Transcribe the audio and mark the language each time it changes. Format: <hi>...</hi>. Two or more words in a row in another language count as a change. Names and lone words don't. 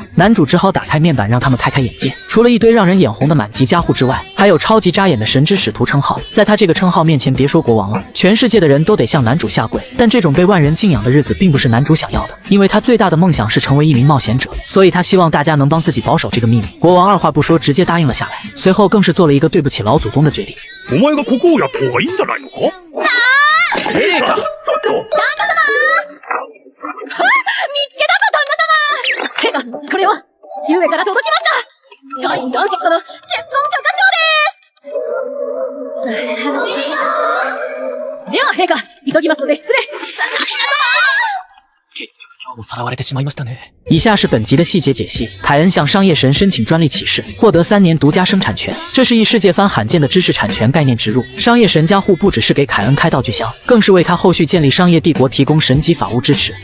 <zh>男主只好打开面板让他们开开眼界，除了一堆让人眼红的满级加护之外，还有超级扎眼的神之使徒称号。在他这个称号面前，别说国王了，全世界的人都得向男主下跪。但这种被万人敬仰的日子并不是男主想要的，因为他最大的梦想是成为一名冒险者，所以他希望大家能帮自己保守这个秘密。国王二话不说直接答应了下来，随后更是做了一个对不起老祖宗的决定。</zh> <ja>お前がここをやった方がいいんじゃないのか？陛下！見つけたぞ旦那様！陛下、これは父上から届きました。カイン男爵との結婚許可証です。では陛下、急ぎますので失礼。</ja> <zh>以下是本集的细节解析。凯恩向商业神申请专利启事，获得3年独家生产权，这是异世界番罕见的知识产权概念植入。商业神加护不只是给凯恩开道具箱，更是为他后续建立商业帝国提供神级法务支持。</zh>